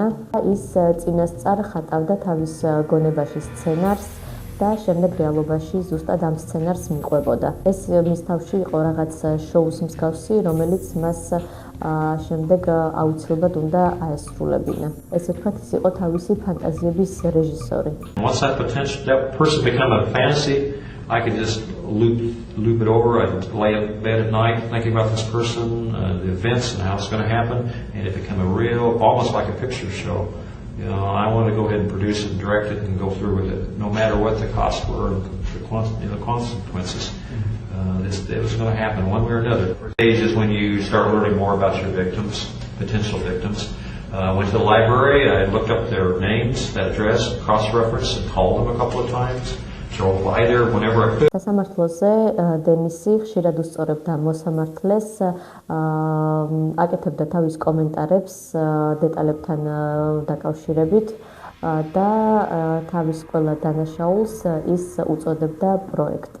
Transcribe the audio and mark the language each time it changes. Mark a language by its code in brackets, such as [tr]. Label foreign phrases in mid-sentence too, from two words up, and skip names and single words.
[ka] ის წინასწარ ხატავდა თავის გონებაში სცენარს და შემდეგ რეალობაში ზუსტად ამ სცენარს მიყვებოდა. ეს მის თავში იყო რაღაც შოუს მსგავსი, რომელიც მას შემდეგ აუცილებლად უნდა აესრულებინა. ესე ვთქვათ, ის იყო თავისი ფანტაზიების რეჟისორი. [en] Once that person became a fantasy, I could just loop it over. I'd lay in bed at night thinking about this person, the events and how it's going to happen, and it became a real, almost like a picture show. You know, I wanted to go ahead and produce it, direct it, and go through with it, no matter what the costs were, the consequences. It was going to happen one way or another. The stage is when you start learning more about your victims, potential victims. I went to the library, I looked up their names, that address, cross-referenced, and called them a couple of times. Drove by there whenever I could. [ka] სასამართლოზე დენისი ხშირად უსწორებდა მოსამართლეს, აკეთებდა თავის კომენტარებს დეტალებთან დაკავშირებით და თავის ყველა დანაშაულს ის უწოდებდა პროექტს.